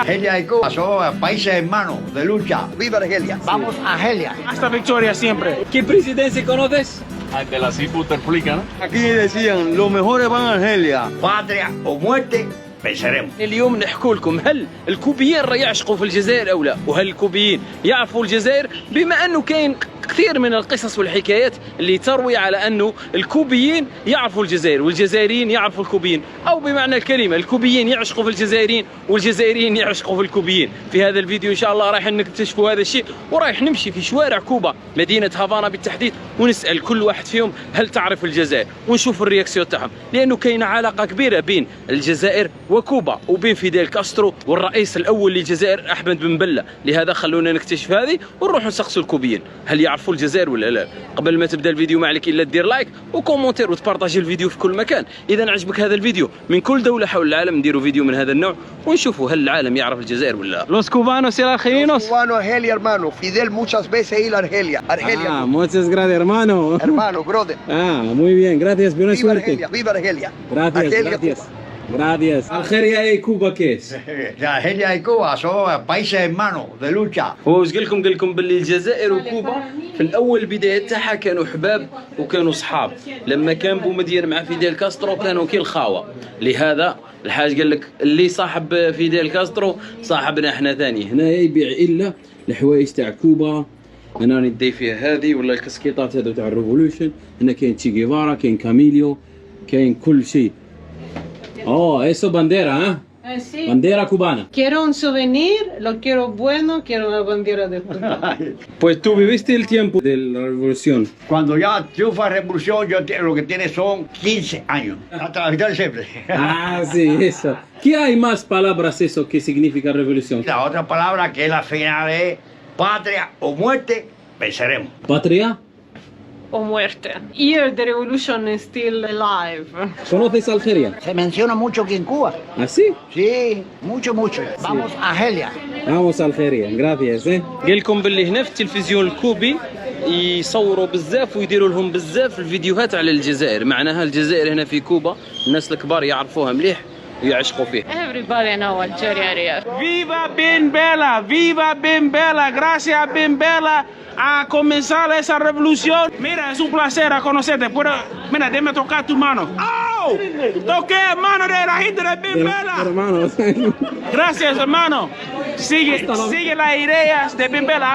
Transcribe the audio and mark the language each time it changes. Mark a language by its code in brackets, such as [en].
[es] Argelia y Cuba son países hermanos de lucha. ¡Viva Argelia! ¡Vamos a Argelia! Hasta victoria siempre. ¿Qué presidencia conoces? De la Buterflika, ¿no? Aquí decían, los mejores van a Argelia. Patria o muerte, venceremos. [ar] اليوم نحكوا لكم هل الكوبيين راه يعشقوا في الجزائر او لا، وهل الكوبيين يعرفوا الجزائر، بما انه كاين كثير من القصص والحكايات اللي تروي على انه الكوبيين يعرفوا الجزائر والجزائريين يعرفوا الكوبيين، او بمعنى الكلمه الكوبيين يعشقوا في الجزائريين والجزائريين يعشقوا في الكوبيين. في هذا الفيديو ان شاء الله رايح نكتشفوا هذا الشيء، ورايح نمشي في شوارع كوبا مدينه هافانا بالتحديد، ونسال كل واحد فيهم هل تعرف الجزائر، ونشوف الرياكسيون تاعهم، لانه كاينه علاقه كبيره بين الجزائر وكوبا وبين فيديل كاسترو والرئيس الاول للجزائر احمد بن بله. لهذا خلونا نكتشف هذه ونروح نسقسوا الكوبيين هل يعرفوا الجزائر ولا لا. قبل ما تبدا الفيديو ما عليك الا دير لايك وكومونتير وتبارطاجي الفيديو في كل مكان. اذا عجبك هذا الفيديو من كل دوله حول العالم نديروا فيديو من هذا النوع ونشوفوا هل العالم يعرف الجزائر ولا لا. [es] Los cubanos y argelinos. Cubano, Argelia, hermano. Fidel muchas veces ir a Argelia. Argelia. muchas gracias hermano. Hermano, brother. Muy bien, gracias, buena Viva Argelia, viva Argelia. Gracias, Argelia, gracias. Cuba. Gracias. Algeria y Cuba ¿qué es؟ Argelia y Cuba son países hermanos de lucha. [ar] هو واش قال لكم باللي الجزائر وكوبا في الاول البدايات تاعها كانوا حباب وكانوا صحاب، لما كان بومدين مع فيديل كاسترو كانوا كي الخاوه. لهذا الحاج قال لك اللي صاحب فيديل كاسترو صاحبنا احنا ثاني. هنا يبيع الا الحوايج تاع كوبا، هنا ندي فيها هذه ولا الكسكيطات هذو تاع الريفولوشن. هنا كاين تشي جيفارا، كاين كاميليو، كاين كل شيء. [es] eso bandera, ¿eh? Sí. Bandera cubana. Quiero un souvenir, lo quiero bueno, quiero una bandera de Cuba. Pues tú viviste el tiempo de la revolución. Cuando ya triunfa la revolución, lo que tiene son 15 años. Hasta la victoria siempre. Ah, sí, eso. ¿Qué hay más palabras eso que significa revolución? La otra palabra que es la final es patria o muerte, venceremos. Patria. O muerte. [en] Here the revolution is still alive. [es] ¿Conoces Algeria? Se menciona mucho aquí en Cuba. ¿Ah, sí? Sí, mucho, mucho. Vamos a Argelia. Vamos a Algeria, gracias. [ar] قال لكم باللي هنا في التلفزيون الكوبي يصوروا بزاف ويديروا لهم بزاف الفيديوهات على الجزائر، معناها الجزائر هنا في كوبا الناس الكبار يعرفوها مليح ويعشقوا فيه. [en] Everybody know Algeria. [es] ¡Viva Ben Bella! ¡Viva Ben Bella! Gracias a Ben Bella a comenzar esa revolución. Mira, es un placer a conocerte. Mira, déjame tocar tu mano. ¡Oh! Toqué mano de la gente de Ben Bella. Hermanos. Gracias, hermano. Sigue las ideas de Ben Bella.